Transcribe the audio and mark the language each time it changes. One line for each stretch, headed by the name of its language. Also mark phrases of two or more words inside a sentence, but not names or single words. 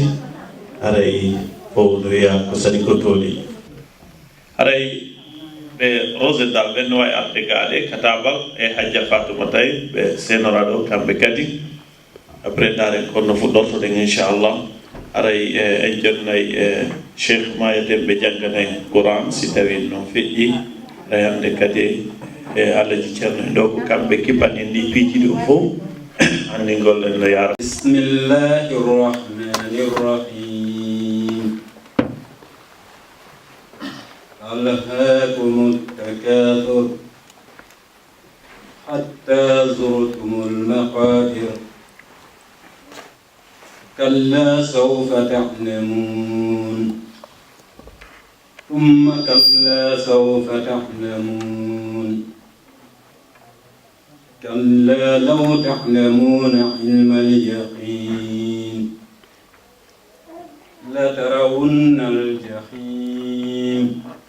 Fula: aray fof no wiya ko sari ko dooli aray ɓe Rosedal ɓen no wawi arde gaɗe katabal e hajja Fatoumata ɓe senora ɗo kamɓe kadi après daren kono fuɗɗortoɗen inchallah aray en jonnay cheikh mayaten ɓe jangganayi Qouran si tawi noon feƴƴi aray hande kadi alaji ceerno en ɗo ko kamɓe kippan en ndi piiji ɗo fof hande gollen no yara
Arabic: بسم الله الرحمن الرحيم ألهاكم التكاثر حتى زرتم المقابر كلا سوف تعلمون ثم كلا سوف تعلمون كلا لو تعلمون علم اليقين لترون الجحيم